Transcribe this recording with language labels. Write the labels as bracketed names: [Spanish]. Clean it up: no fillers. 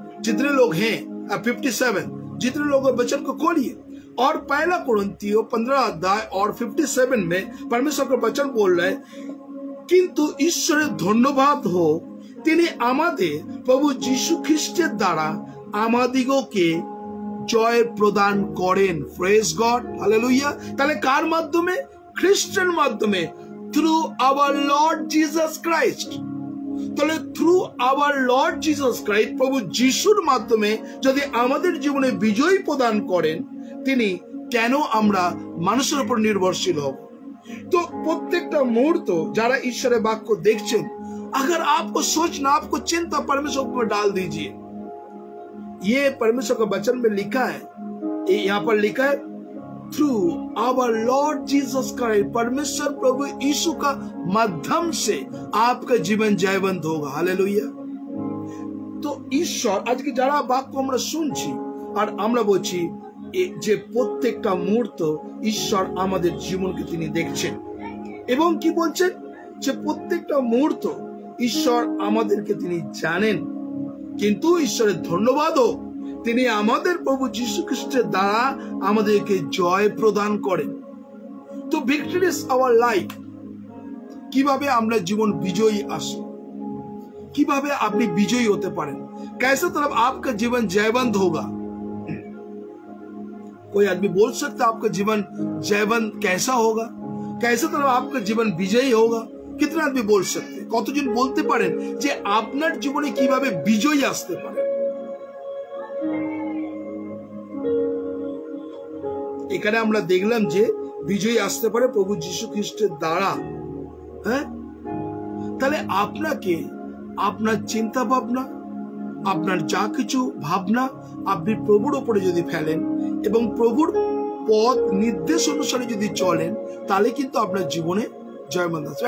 [Hindi] जितने लोग हैं 57, जितने लोग वचन को खोलिए और 1 कुरिन्थियों 15 अध्याय और 57 में परमेश्वर का वचन बोल रहे, किंतु ईश्वरेर धन्यवाद हो [Bangla] তিনি আমাদের প্রভু যীশু খ্রিস্টের দ্বারা আমাদিগকে জয় প্রদান করেন। Praise god, hallelujah. তাহলে কার মাধ্যমে? খ্রিস্টের মাধ্যমে, [English] Through our Lord Jesus Christ. [Bangla] তাহলে [English] through our Lord Jesus Christ, [Bangla] প্রভু যিশুর মাধ্যমে যদি আমাদের জীবনে বিজয় প্রদান করেন, তিনি কেন আমরা মানুষের উপর নির্ভরশীল হব? তো প্রত্যেকটা মুহূর্ত যারা ঈশ্বরের বাক্য দেখছেন, [Hindi] अगर आपको सोचना, आपको चिंता परमेश्वर को डाल दीजिए। ये परमेश्वर का वचन में लिखा है, यहाँ पर लिखा है [English] through our Lord Jesus Christ, [Hindi] परमेश्वर प्रभु यीशु का माध्यम से आपका जीवन जयवंत होगा। हालेलुया। [Bangla] तो ঈশ্বর আজকে যারা বাক্য আমরা শুনছি আর আমরা বলছি যে প্রত্যেকটা মুহূর্ত ঈশ্বর আমাদের জীবনকে তিনি দেখছেন এবং কি বলছেন, যে প্রত্যেকটা মুহূর্ত ঈশ্বর আমাদেরকে তিনি জানেন। কিন্তু ঈশ্বরের ধন্যবাদও, তিনি আমাদের প্রভু যীশু খ্রিস্টের দ্বারা আমাদেরকে জয় প্রদান করেন। তো [English] victorious our life, [Bangla] কিভাবে আমরা জীবন বিজয়ী আসো, কিভাবে আপনি বিজয়ী হতে পারেন, [Hindi] कैसे तरफ आपका जीवन जयवंत होगा? कोई आदमी बोल सकता है आपका जीवन जयवंत कैसा होगा, कैसे तरफ आपका जीवन विजयी होगा? कितने आदमी बोल सकते? [Bangla] কতজন বলতে পারেন যে আপনার জীবনে কিভাবে বিজয় আসতে পারে? এখানে আমরা দেখলাম যে বিজয় আসতে পারে প্রভু যীশু খ্রিস্টের দ্বারা। হ্যাঁ, তাহলে আপনাকে আপনার চিন্তা ভাবনা, আপনার যা কিছু ভাবনা আপনি প্রভুর উপরে যদি ফেলেন এবং প্রভুর পথ নির্দেশ অনুসারে যদি চলেন, তাহলে কিন্তু আপনার জীবনে জয়বন্ত আছে।